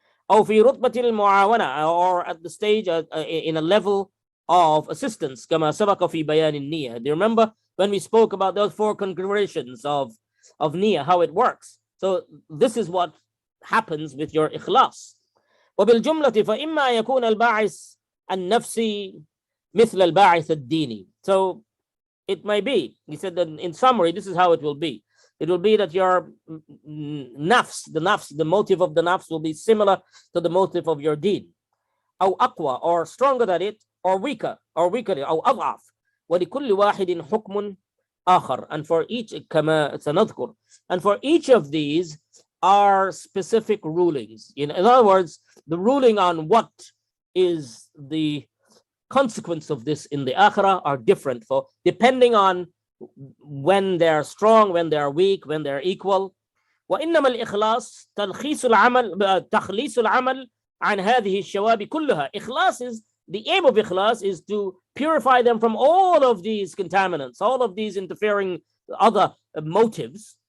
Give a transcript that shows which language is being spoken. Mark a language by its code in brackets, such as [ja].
[ar] أو في رتبة المعاونة, [en] or at the stage in a level of assistance. [ar] كما سبق في بيان النية. [en] Do you remember when we spoke about those 4 configurations of niyyah, how it works? So this is what happens with your ikhlas. [ar] وبالجملة فإما يكون الباعث النفسي مثل الباعث الديني. [en] So it may be, he said that in summary, this is how it will be. It will be that your nafs, the motive of the nafs will be similar to the motive of your deed. [ar] أو أقوى, [en] or stronger than it, or weaker, [ar] أو أضعف. ولكل واحد حكم آخر. [en] And for each, [ar] كما سنذكر, [en] and for each of these are specific rulings. In other words, the ruling on what is the consequence of this in the akhirah are different, for depending on when they're strong, when they're weak, when they're equal. [ar] وإنما الإخلاص تخليص العمل عن هذه الشوائب كلها. [en] Ikhlas is, the aim of ikhlas is to purify them from all of these contaminants, all of these interfering other motives.